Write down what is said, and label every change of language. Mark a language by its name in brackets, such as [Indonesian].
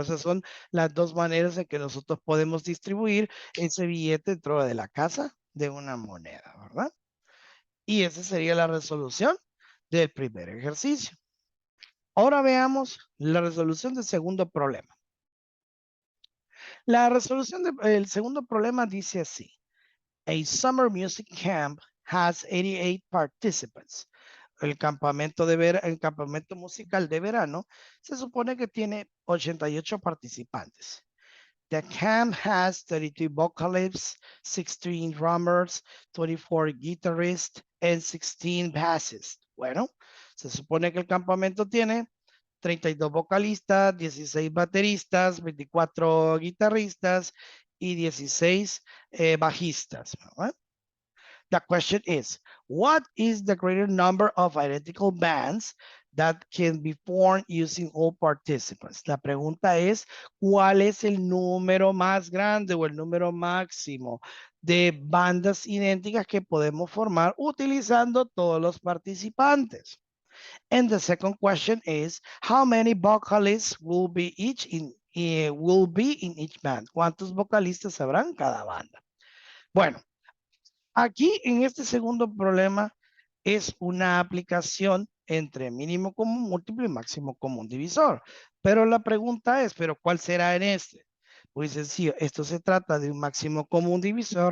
[Spanish] Esas son las dos maneras en que nosotros podemos distribuir ese billete dentro de la casa de una moneda, ¿verdad? Y esa sería la resolución del primer ejercicio. Ahora veamos la resolución del segundo problema. La resolución del segundo problema dice así. [English] A summer music camp has 88 participants. [Spanish] El campamento musical de verano se supone que tiene 88 participantes. [English] The camp has 32 vocalists, 16 drummers, 24 guitarists, and 16 bassists. [Spanish] Bueno, se supone que el campamento tiene 32 vocalistas, 16 bateristas, 24 guitarristas y 16 bajistas. ¿Verdad? [English] The question is, what is the greater number of identical bands that can be formed using all participants? [Spanish] La pregunta es, ¿cuál es el número más grande o el número máximo de bandas idénticas que podemos formar utilizando todos los participantes? [English] And the second question is, how many vocalists will be in each band? [Spanish] ¿Cuántos vocalistas habrán cada banda? Bueno, aquí en este segundo problema es una aplicación entre mínimo común múltiplo y máximo común divisor. Pero la pregunta es, ¿pero cuál será en este? Muy sencillo, esto se trata de un máximo común divisor.